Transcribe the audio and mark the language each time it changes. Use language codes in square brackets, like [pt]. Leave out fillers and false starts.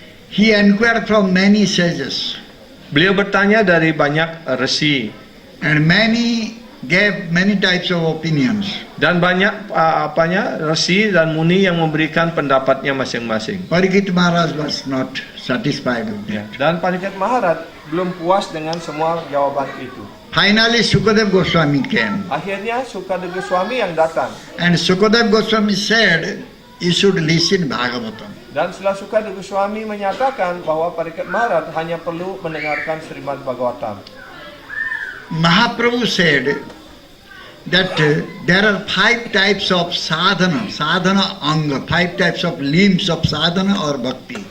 [en] He inquired from many sages, [id] Beliau bertanya dari banyak resi, [en] and many gave many types of opinions. [id] dan banyak resi dan muni yang memberikan pendapatnya masing-masing. [en] Parikshit Maharaj was not satisfied with that. [id] Dan Parikshit Maharaj belum puas dengan semua jawaban itu. [en] Finally, Sukadeva Goswami came, [id] Akhirnya Sukadeva Goswami yang datang. [en] and Sukadeva Goswami said, "You should listen Bhagavatam." [id] Dan setelah Sukadeva Goswami menyatakan bahwa Parikshit Maharaj hanya perlu mendengarkan Srimad Bhagavatam. [en] Mahaprabhu said that there are 5 types of sadhana anga, 5 types of limbs of sadhana or bhakti.